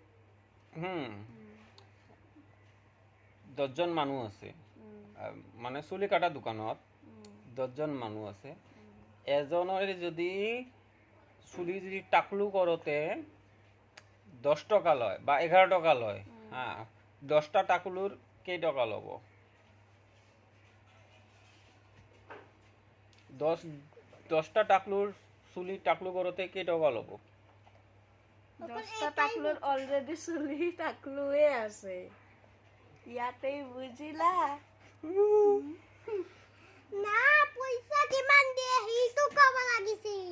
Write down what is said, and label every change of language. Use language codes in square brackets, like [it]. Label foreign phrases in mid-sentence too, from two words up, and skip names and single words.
[as] 10জন মানুহ আছে মানে চুলি কাটা দোকানত 10জন মানুহ আছে এজনৰ যদি চুলি যদি টাকলু কৰোতে 10 টকা লয় বা 11 টকা লয় হা 10টা টাকলুৰ কেই টকা ল'ব 10টা টাকলুৰ চুলি টাকলু কৰোতে কেই টকা ল'ব 10টা টাকলুৰ অলৰেডি চুলি টাকলুৱে আছে ইয়াতেই বুজিলা Na, poisa kiman de hito ka wala gisi.